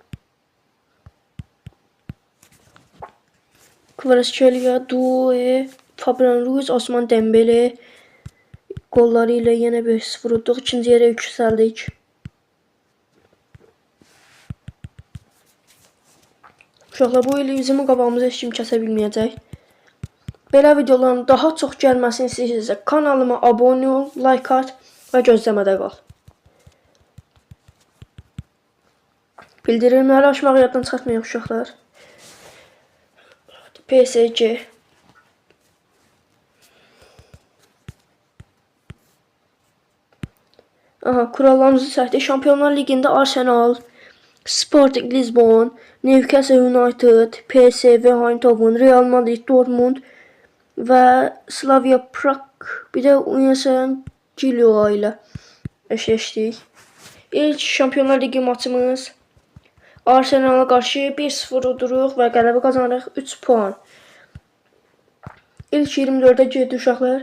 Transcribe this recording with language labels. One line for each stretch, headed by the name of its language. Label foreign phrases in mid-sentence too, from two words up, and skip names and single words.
Azerbaijani: Kvaratskhelia, Doué, Fabian Ruiz, Osman Dembele qolları ilə yenə 5-0 udduq. İkinci yerə yüksəldik. Uşaqlar, bu il bizim qabağımıza heç kim kəsə bilməyəcək. Belə videoların daha çox gəlməsini istəyirsinizsə kanalıma abunə ol, like at və gözləmədə qal. Bildirimləri açmağı yaddan çıxartmayın uşaqlar. PSG. Aha, kurallarımızı səhvdir. Şampiyonlar Liqində Arsenal, Sporting Lisbon, Newcastle United, PSV Eindhoven, Real Madrid, Dortmund və Slavia Prag, bir də Union Gilua ilə eşleşdik. İlk Şampiyonlar Ligi maçımız Arsenal'a qarşı 1-0 uduruq və qələbə qazanırıq, 3 puan. İlk 24'ə girdi uşaqlar.